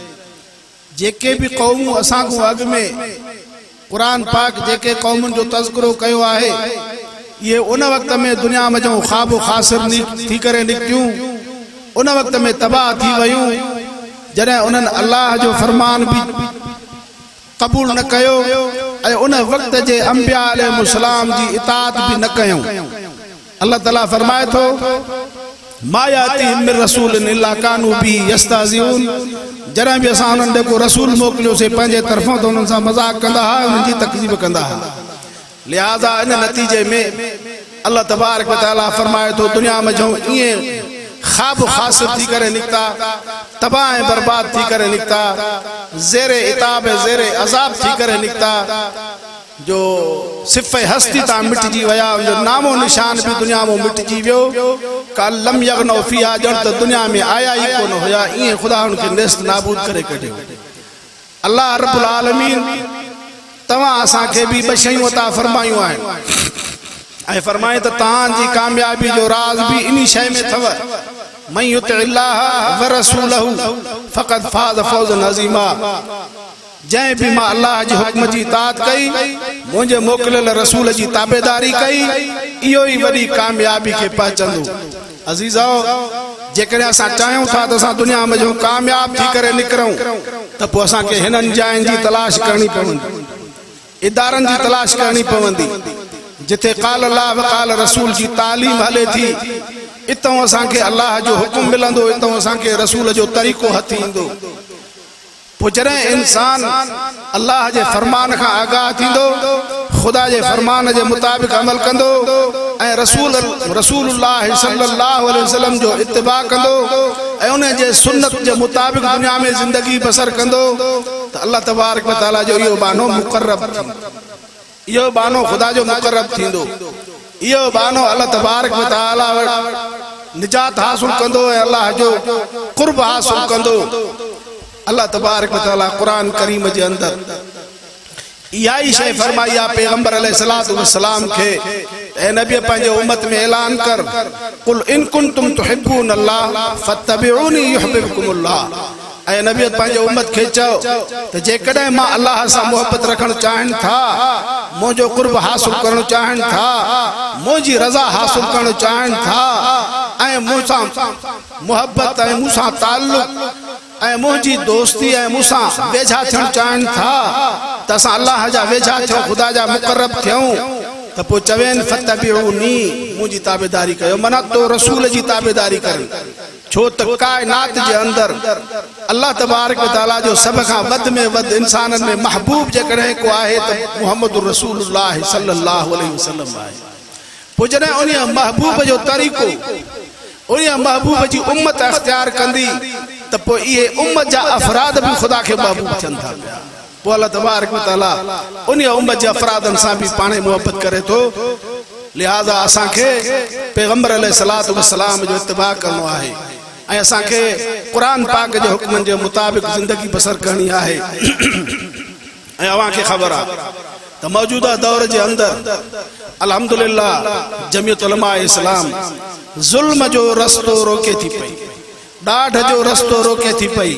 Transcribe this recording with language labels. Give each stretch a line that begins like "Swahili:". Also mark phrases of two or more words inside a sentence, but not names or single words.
Sindhi: जेके भी क़ौमूं असां खां अॻु में क़ुरान पाक जेके क़ौमुनि जो तज़किरो कयो आहे ये उन वक़्त में दुनिया में जो ख़्वाब ख़ासिर थी करे निकितियूं, उन वक़्त में तबाह थी वयूं जॾहिं उन्हनि अल्लाह जो फरमान भी कबूल न कयो ऐं उन वक़्त जे अंबिया अलैहिस्सलाम जी इताअत भी न कयूं। अल्लाह ताला फरमाए थो
Arabic: ما يأتيهم من رسول إلا كانوا به يستهزئون.
Sindhi: जॾहिं भी असां उन्हनि ॾे को रसूल मोकिलियोसीं पंहिंजे तरफ़ां त उन्हनि सां मज़ाक कंदा हुआ, उन्हनि जी तकज़ीब कंदा हुआ। लिहाज़ा इन नतीजे में अल्लाह तबारक व तआला फरमाए थो दुनिया में जो ईअं ख़्वाब ख़ासिर थी करे निकिता, तबाह ऐं बर्बाद थी करे निकिता, ज़ेरे इताब ज़ेरे अज़ाब थी करे निकिता, जो सिफ़े हस्ती तां मिटिजी विया, जो नामो निशान भी दुनिया में मिटिजी वियो।
Arabic: كأن لم يغنوا فيها
Sindhi: ॼण त दुनिया में आया ही कोन हुया, ईअं ख़ुदा उनखे नेस्त नाबूद करे कढियो। अल्लाह रब्बुल आलमीन तव्हां असांखे भी 2 शयूं अता फरमायूं आहिनि ऐं फरमाए त तव्हांजी कामयाबी जो राज़ भी इन शइ में अथव
Arabic: من يطع الله ورسوله فقد فاز فوزا عظيما.
Sindhi: जैं भी मां अल्लाह जी हुक्म जी इताअत कई, मुंहिंजे मोकिलियल रसूल जी ताबेदारी कई, इहो ई वॾी कामयाबी खे पहुचंदो। अज़ीज़ो जेकॾहिं असां चाहियूं था त असां दुनिया में जो कामयाब थी करे निकिरूं त पोइ असांखे हिननि जायुनि जी तलाश करणी पवंदी, इदारनि जी तलाश करणी पवंदी जिथे
Arabic: قال الله وقال الرسول
Sindhi: जी तालीम हले थी। इतों असांखे अल्लाह जो हुक्म मिलंदो, इतों असांखे रसूल जो तरीक़ो हथ ईंदो। पोइ जॾहिं इंसान अल्लाह जे फरमान खां आगाह थींदो, खुदा जे फरमान जे मुताबिक़ अमल कंदो ऐं रसूलुल्लाह सल्लल्लाहु अलैहि वसल्लम जो इत्तिबा कंदो ऐं उन जे सुन्नत जे मुताबिक़ दुनिया में ज़िंदगी बसर कंदो त अल्लाह तबारक व तआला जो इहो बानो मुक़र्रब थींदो, इहो बानो खुदा जो मुक़र्रब थींदो, इहो बानो अल्लाह तबारक व तआला निजात हासिल कंदो ऐं अल्लाह जो क़ुर्ब हासिल कंदो। अल्लाह तबारक व तआला कुरान करीम जे अंदर इहा ही शइ फरमाई आहे पैगंबर अलैहिस्सलातु वस्सलाम खे, ए नबी पंहिंजे उम्मत में ऐलान कर,
Arabic: قل إن كنتم تحبون الله فاتبعوني يحببكم الله.
Sindhi: ऐं नबी पंहिंजे उम्मत खे चओ त जेकॾहिं मां अल्लाह सां मोहबत रखणु चाहिनि था, मुंहिंजो कुर्ब हासिल करणु चाहिनि था, मुंहिंजी रज़ा हासिल करणु चाहिनि था, ऐं मूंसां मोहबत ऐं मूंसां ताल्लुक़ ऐं मुंहिंजी दोस्ती ऐं मूंसां वेझा थियणु चाहिनि था, त असां अल्लाह जा वेझा थियूं, ख़ुदा जा मुक़रब थियूं, त पोइ चवेनि फत्तबिऊनी, मुंहिंजी ताबेदारी कयो, माना तो रसूल जी ताबेदारी कनि। छो त काइनात जे अंदर अल्लाह तबारक व तआला जो सभ खां वध में वध इंसाननि में महबूब जेकॾहिं को आहे त मुहम्मद रसूलुल्लाह सल्लल्लाहु अलैहि वसल्लम आहे। पोइ जॾहिं उन महबूब जो तरीक़ो, उन महबूब जी उम्मत अख्तियार कंदी, त पोइ इहे उम्मत जा अफराद बि ख़ुदा खे महबूब थियनि था पिया। पोइ अल्लाह तबारक व तआला उन उम्मत जे अफरादनि सां बि पाणे मोहबत करे थो। लिहाज़ा असांखे पैगंबर अलैहिस्सलातु वस्सलाम जो इत्तिबा करणो आहे ऐं असांखे क़ुरान पाक जे हुक्मनि जे मुताबिक़ ज़िंदगी बसर करणी आहे। ऐं अव्हांखे ख़बर आहे त मौजूदा दौर जे अंदर अल्हम्दुलिल्लाह जमियत उलमा इस्लाम ज़ुल्म जो रस्तो रोके थी पई, ॾाढ जो रस्तो रोके थी पई।